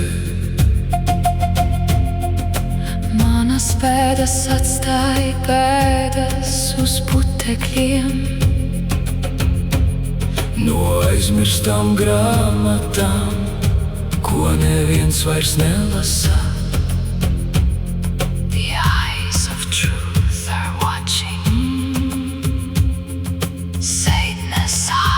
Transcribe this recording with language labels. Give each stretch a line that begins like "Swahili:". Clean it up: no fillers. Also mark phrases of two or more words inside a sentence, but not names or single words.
Latvian: manas pēdas atstāja pēdas uz putekļiem. no aizmirstām grāmatām, ko neviens vairs nelasa.
English: The eyes of truth are watching. Satan has